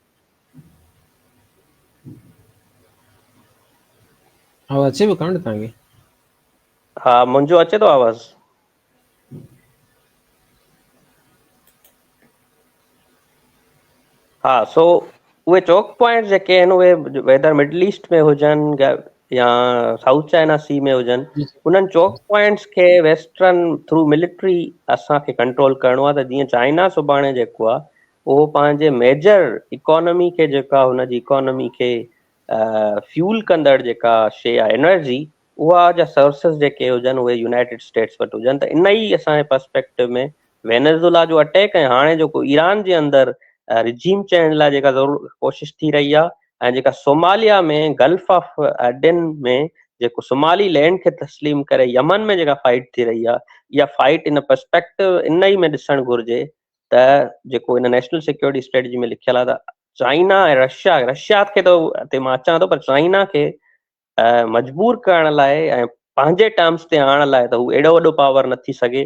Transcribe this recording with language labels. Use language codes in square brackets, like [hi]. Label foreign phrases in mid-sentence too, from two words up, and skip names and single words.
[sd] आवाज़ अचे पियो कान तव्हांखे? हा मुंहिंजो अचे थो आवाज़? हा सो उहे [en] choke point [sd] जेके आहिनि उहे वेदर मिडल ईस्ट में हुजनि या साउथ चाइना सी में हुजनि, उन्हनि [en] choke points [sd] खे [en] western through military [sd] असांखे कंट्रोल करिणो आहे। त जीअं चाइना सुभाणे जेको आहे उहो पंहिंजे [en] major economy [sd] खे जेका हुनजी इकोनॉमी खे फ्यूल कंदड़ जेका शइ आहे एनर्जी, उहा जा सोर्सिस जेके हुजनि उहे यूनाइटेड स्टेट्स वटि हुजनि। त इन ई असांजे पर्सपेक्टिव में वेनेज़ुएला जो अटैक ऐं हाणे जेको ईरान जे अंदरि [en] regime change [sd] लाइ जेका कोशिशि थी रही आहे ऐं जेका सोमालिया में गल्फ ऑफ एडन में जेको सोमाली लैंड खे तस्लीम करे यमन में जेका फाइट थी रही आहे, इहा फाइट इन पर्सपेक्टिव इन ई में ॾिसणु घुरिजे त जेको इन [en] national security strategy [sd] में लिखियल आहे त चाइना ऐं रशिया खे त हिते मां अचां थो, पर चाइना खे मजबूर करण लाइ ऐं पंहिंजे टर्म्स ते आणण लाइ त हू एॾो वॾो पावर न थी सघे।